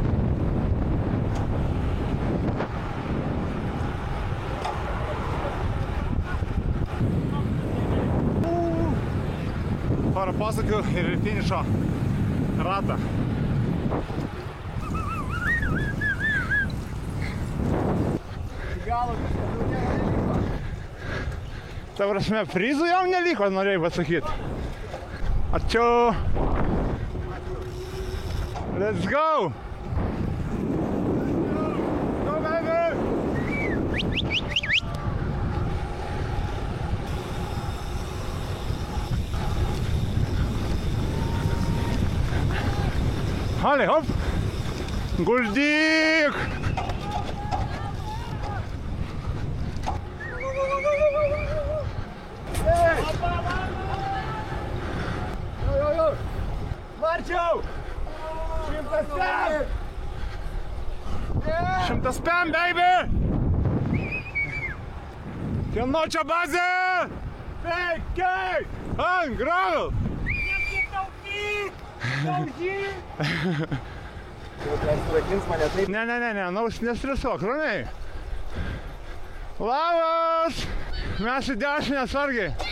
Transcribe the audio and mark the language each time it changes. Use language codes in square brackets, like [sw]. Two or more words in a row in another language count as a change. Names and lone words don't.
[lt] Porą posūkių ir finišo ratą. Ta prasme, prizų jau neliko, norėjai pasakyti. Ačiū. [en] Let's go. Go, baby. [fr] Allez, hop. [lt] Guldyk. Marčiau! [en] 100 baby! [lt] Kieno čia bazė? Sveikai! Ant gravel! Ne, nestresuok, ramiai. Labas! Mes į dešinę sargiai.